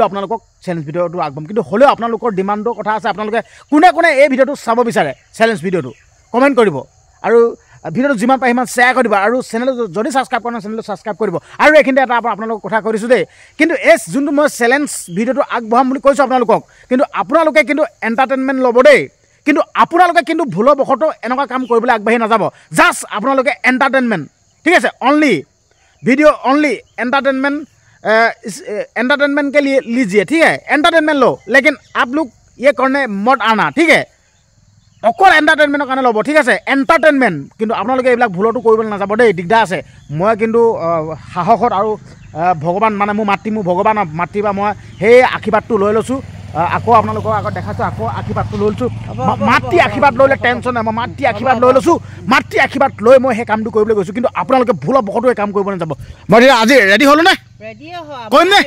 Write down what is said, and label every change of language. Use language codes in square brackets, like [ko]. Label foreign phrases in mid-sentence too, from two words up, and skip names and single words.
[as] আপোনালোকক চেলেঞ্জ ভিডিঅ'টো আগবঢ়াম কিন্তু হ'লেও আপোনালোকৰ ডিমাণ্ডৰ কথা আছে আপোনালোকে কোনে এই ভিডিঅ'টো চাব বিচাৰে চেলেঞ্জ ভিডিঅ'টো কমেণ্ট কৰিব আৰু ভিডিঅ'টো যিমান পাৰে সিমান শ্বেয়াৰ কৰি দিব আৰু চেনেলটো যদি ছাবস্ক্ৰাইব কৰা নাই চেনেলটো ছাবস্ক্ৰাইব কৰিব আৰু এইখিনিতে এটা আপোনালোকক কথা কৈ দিছোঁ দেই কিন্তু এই যোনটো মই চেলেঞ্জ ভিডিঅ'টো আগবঢ়াম বুলি কৈছোঁ আপোনালোকক কিন্তু আপোনালোকে কিন্তু এণ্টাৰটেইনমেণ্ট ল'ব দেই কিন্তু আপোনালোকে কিন্তু ভুলবশতঃ এনেকুৱা কাম কৰিবলৈ আগবাঢ়ি নাযাব জাষ্ট আপোনালোকে এণ্টাৰটেইনমেণ্ট ঠিক আছে [en] only video only [hi] एंटरटेनमेंट के लिए लीजिए ठीक है एंटरटेनमेंट लो लेकिन आप लोग ये करने मत आना ठीक है [as] অকল এণ্টাৰটেইনমেণ্টৰ কাৰণে ল'ব ঠিক আছে এণ্টাৰটেইনমেণ্ট কিন্তু আপোনালোকে এইবিলাক ভুলতো কৰিবলৈ নাযাব দেই দিগদাৰ আছে মই কিন্তু সাহসত আৰু ভগৱান মানে মোৰ ভগৱান মাতৃ বা মই সেই আশীৰ্বাদটো লৈ লৈছোঁ আকৌ আপোনালোকৰ আগত দেখাইছোঁ আকৌ আশীৰ্বাদটো লৈ লৈছোঁ মাতৃ আশীৰ্বাদ লৈ টেনশ্যন নাই মই মাতৃ আশীৰ্বাদ লৈ লৈছোঁ মাতৃ আশীৰ্বাদ লৈ মই সেই কামটো কৰিবলৈ গৈছোঁ কিন্তু আপোনালোকে ভুলৰ বশতো এই কাম কৰিব নাযাব মই আজি ৰেডি হ'লো নে কৰিম নে